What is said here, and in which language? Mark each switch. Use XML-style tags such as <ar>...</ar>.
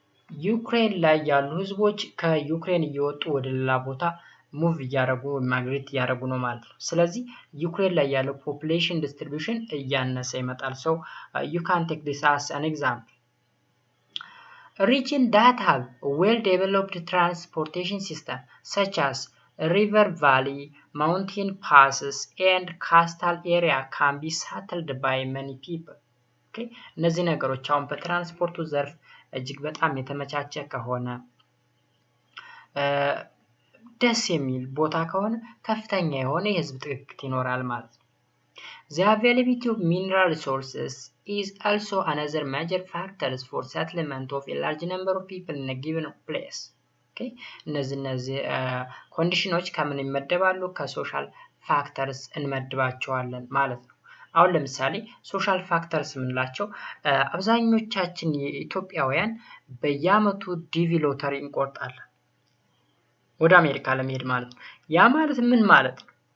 <am>ዩክሬን ላይ ያሉ ህዝቦች ከዩክሬን እየወጡ ወደ ሌላ ቦታ ሙቭ እያደረጉ ማግሬት እያደረጉ ነው ማለት ነው። ስለዚህ ዩክሬን ላይ ያለው ፖፑሌሽን ዲስትሪቢዩሽን እያነሰ ይመጣል።</am> <en>So you can take this as an example. Regions that have well-developed transportation system such as river valley, mountain passes, and coastal area can be settled by many people. Okay?</en> <am>እነዚህ ነገሮች አሁን በትራንስፖርቱ ዘርፍ እጅግ በጣም የተመቻቸ ከሆነ ደስ የሚል ቦታ ከሆነ ከፍተኛ የሆነ የህዝብ ጥግግት ይኖራል ማለት ነው።</am> <en>The availability of mineral resources is also another major factor for settlement of a large number of people in a given place.</en> <am>Okay? እነዚህ ኮንዲሽኖች ከምን ይመደባሉ? ከሶሻል ፋክተርስ እንመድባቸዋለን ማለት ነው። አሁን ለምሳሌ ሶሻል ፋክተርስ የምንላቸው አብዛኞቻችን የኢትዮጵያውያን በየአመቱ ዲቪ ሎተሪ እንቆርጣለን ወደ አሜሪካ ለመሄድ ማለት ነው። ያ ማለት ምን ማለት ነው?</am>